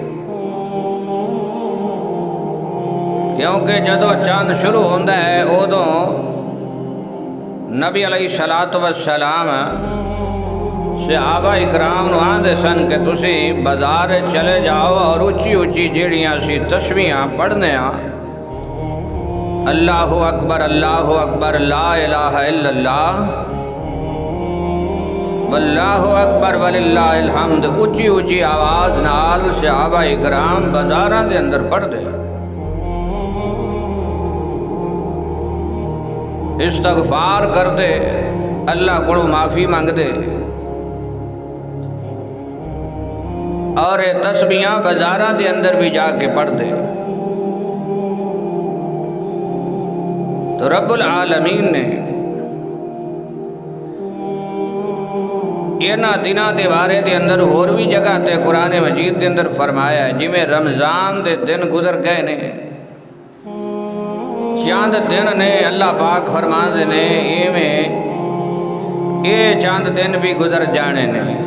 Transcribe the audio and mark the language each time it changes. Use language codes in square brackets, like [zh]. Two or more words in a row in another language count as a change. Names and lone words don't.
[pa] ਕਿਉਂਕਿ ਜਦੋਂ ਚੰਦ ਸ਼ੁਰੂ ਹੁੰਦਾ ਹੈ ਉਦੋਂ ਨਬੀ [ar] عليه الصلاة والسلام [pa] ਸਹਾਬਾ ਇਕਰਾਮ ਨੂੰ ਆਂਦੇ ਸਨ ਕਿ ਤੁਸੀਂ ਬਾਜ਼ਾਰ ਚਲੇ ਜਾਓ ਔਰ ਉੱਚੀ ਉੱਚੀ ਜਿਹੜੀਆਂ ਸੀ ਤਸਬੀਹਾਂ ਪੜ੍ਹਨੇ [ar] الله أكبر لا إله إلا الله والله أكبر ولله الحمد [pa] ਉੱਚੀ ਉੱਚੀ ਆਵਾਜ਼ ਨਾਲ ਸਹਾਬਾ ਇਕਰਾਮ ਬਾਜ਼ਾਰਾਂ ਦੇ ਅੰਦਰ ਪੜ੍ਹਦੇ, ਇਸਤਗਫ਼ਾਰ ਕਰਦੇ, ਅੱਲਾਹ ਕੋਲੋਂ ਮਾਫ਼ੀ ਮੰਗਦੇ ਔਰ ਇਹ ਤਸਬੀਹਾਂ ਬਾਜ਼ਾਰਾਂ ਦੇ ਅੰਦਰ ਭੀ ਜਾਕੇ ਪੜ੍ਹਦੇ। ਤੋ [ar] رب العالمين [pa] ਨੇ ਇਨ੍ਹਾਂ ਦਿਨਾਂ ਦੇ ਬਾਰੇ ਦੇ ਅੰਦਰ ਹੋਰ ਭੀ ਜਗ੍ਹਾ ਤੇ ਕੁਰਾਨ ਮਜੀਦ ਦੇ ਅੰਦਰ ਫ਼ਰਮਾਇਆ ਹੈ। ਜਿਵੇਂ ਰਮਜ਼ਾਨ ਦੇ ਦਿਨ ਗੁਜ਼ਰ ਗਏ ਨੇ, ਚੰਦ ਦਿਨ ਨੇ, ਅੱਲਾਹ ਪਾਕ ਫ਼ਰਮਾਂਦੇ ਨੇ ਇਵੇਂ ਇਹ ਚੰਦ ਦਿਨ ਭੀ ਗੁਜ਼ਰ ਜਾਣੇ ਨੇ।